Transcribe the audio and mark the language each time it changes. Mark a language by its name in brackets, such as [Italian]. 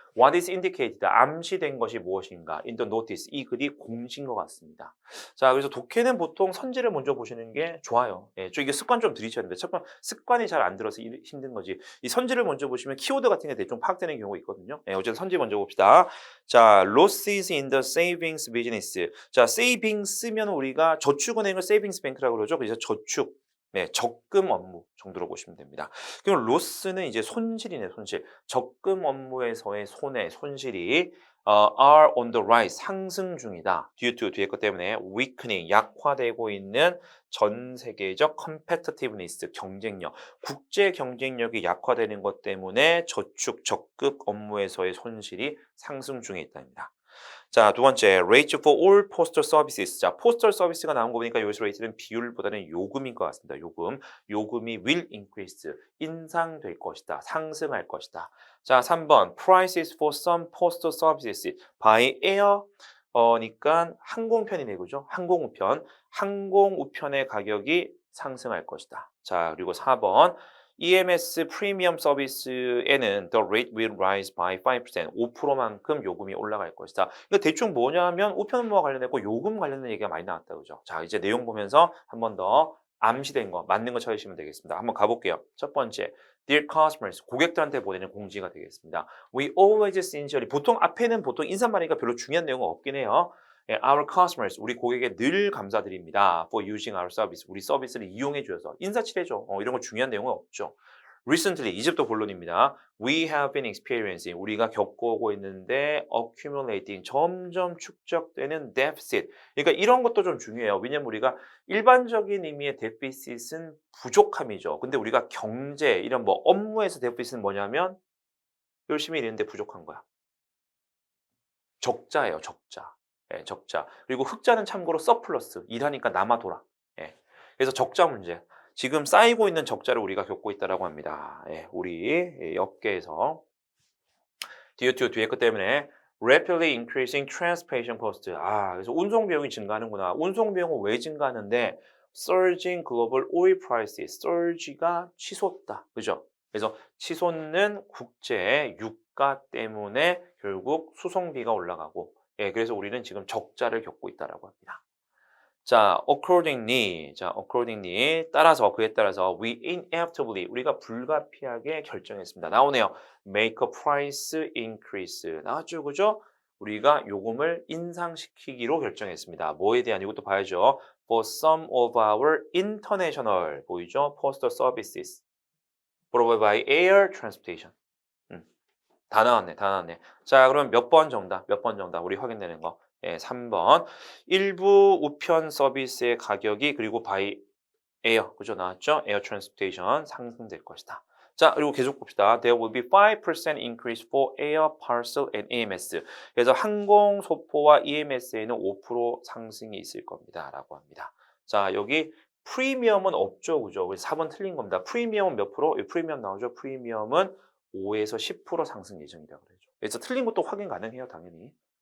[English] What is indicated? [Korean] 암시된 것이 무엇인가? [English] In the notice. [Korean] 이 글이 공지인 것 같습니다. 자, 그래서 독해는 보통 선지를 먼저 보시는 게 좋아요. 예, 저 이게 습관 좀 들이셔야 됩니다. 습관이 잘 안 들어서 힘든 거지. 이 선지를 먼저 보시면 키워드 같은 게 대충 파악되는 경우가 있거든요. 예, 어쨌든 선지 먼저 봅시다. [English] 자, losses in the savings business. [Korean] 자, savings 쓰면 우리가 저축은행을 세이빙스 뱅크라고 그러죠. 그래서 저축, 네, 적금 업무 정도로 보시면 됩니다. 그럼 로스는 이제 손실이네, 손실. 적금 업무에서의 손해, 손실이 [English] are on the rise, [Korean] 상승 중이다. due to 뒤에 것 때문에 weakening, 약화되고 있는 전 세계적 competitiveness, 경쟁력, 국제 경쟁력이 약화되는 것 때문에 저축, 적금 업무에서의 손실이 상승 중에 있답니다. [English] 자, 두 번째, rate for all postal services. [Korean] 자, 포스털 서비스가 나온 거 보니까 여기서 rate는 비율보다는 요금인 것 같습니다. 요금. 요금이 [English] will increase. [Korean] 인상될 것이다. 상승할 것이다. [English] 자, 3번, prices for some postal services by air. [Korean] 니까 항공편이네, 그죠? 항공우편. 항공우편의 가격이 상승할 것이다. 자, 그리고 4번, EMS 프리미엄 서비스에는 [English] the rate will rise by 5%, [Korean] 5%만큼 요금이 올라갈 것이다. 그러니까 대충 뭐냐면 우편 업무와 관련되고 요금 관련된 얘기가 많이 나왔다, 그죠? 자, 이제 내용 보면서 한 번 더 암시된 거, 맞는 거 찾으시면 되겠습니다. 한번 가볼게요. 첫 번째, [English] Dear customers, [Korean] 고객들한테 보내는 공지가 되겠습니다. [English] We always sincerely, [Korean] 보통 앞에는 보통 인사말이니까 별로 중요한 내용은 없긴 해요. [English] Our customers, [Korean] 우리 고객에 늘 감사드립니다. [English] For using our service, [Korean] 우리 서비스를 이용해 주셔서 인사치레죠. 이런 거 중요한 내용은 없죠. Recently, 이제부터 본론입니다. [English] We have been experiencing, [Korean] 우리가 겪어오고 있는데 [English] accumulating, [Korean] 점점 축적되는 [English] deficit. [Korean] 그러니까 이런 것도 좀 중요해요. 왜냐면 우리가 일반적인 의미의 deficit은 부족함이죠. 근데 우리가 경제, 이런 뭐 업무에서 deficit은 뭐냐면 열심히 일했는데 부족한 거야. 적자예요, 적자. 예, 적자. 그리고 흑자는 참고로 서플러스. 일하니까 남아돌아. 예. 그래서 적자 문제. 지금 쌓이고 있는 적자를 우리가 겪고 있다라고 합니다. 예, 우리 업계에서. 뒤에 것 때문에 [English] rapidly increasing transportation cost. [Korean] 그래서 운송 비용이 증가하는구나. 운송 비용은 왜 증가하는데 [English] surging global oil prices. [Korean] surge가 치솟다. 그죠? 그래서 치솟는 국제 유가 때문에 결국 수송비가 올라가고 예, 그래서 우리는 지금 적자를 겪고 있다라고 합니다. accordingly, 따라서, 그에 따라서, [English] we inevitably, [Korean] 우리가 불가피하게 결정했습니다. 나오네요. [English] make a price increase. [Korean] 나왔죠, 그죠? 우리가 요금을 인상시키기로 결정했습니다. 뭐에 대한 이것도 봐야죠. [English] For some of our international, [Korean] 보이죠? [English] postal services provided by air transportation. [Korean] 다 나왔네, 다 나왔네. 자, 그럼 몇 번 정답, 우리 확인되는 거. 예, 3번. 일부 우편 서비스의 가격이 그리고 바이 에어, 그죠? 나왔죠? 에어 트랜스포테이션 상승될 것이다. 자, 그리고 계속 봅시다. [English] There will be 5% increase for air, parcel and EMS. [Korean] 그래서 항공, 소포와 EMS에는 5% 상승이 있을 겁니다. 라고 합니다. 자, 여기 프리미엄은 없죠, 그죠? 그래서 4번 틀린 겁니다. 프리미엄은 몇 프로? 프리미엄 나오죠? 프리미엄은 5에서 10% 상승 예정이라고 그러죠. 그래서 틀린 것도 확인 가능해요, 당연히.